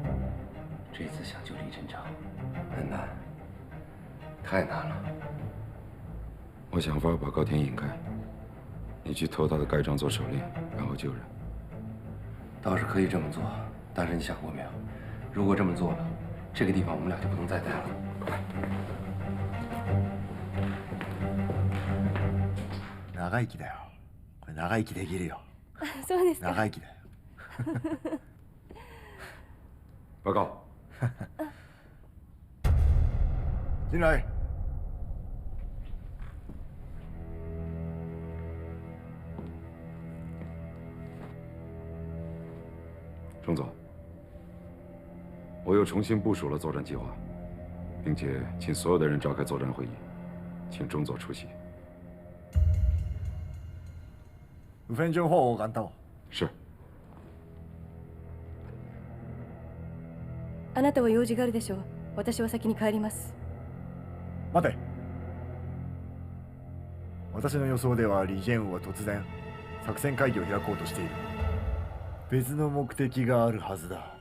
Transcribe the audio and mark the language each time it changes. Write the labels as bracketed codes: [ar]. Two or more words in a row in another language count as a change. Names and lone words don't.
[zh] 这次想救李振昌很难，太难了。我想法把高田引开，你去偷他的盖章做手令，然后救人。倒是可以这么做，但是你想过没有？如果这么做了，这个地方我们俩就不能再待了。 [ja] 長生きだよ。これ長生きできるよ。そうですか。長生きだよ。 [zh] 报告。进来。钟总，我又重新部署了作战计划，并且请所有的人召开作战会议，请钟佐出席。 5分钟后我赶到。是。 [ja] あなたは用事があるでしょう。私は先に帰ります。待て。私の予想ではリジェンウは突然作戦会議を開こうとしている。別の目的があるはずだ。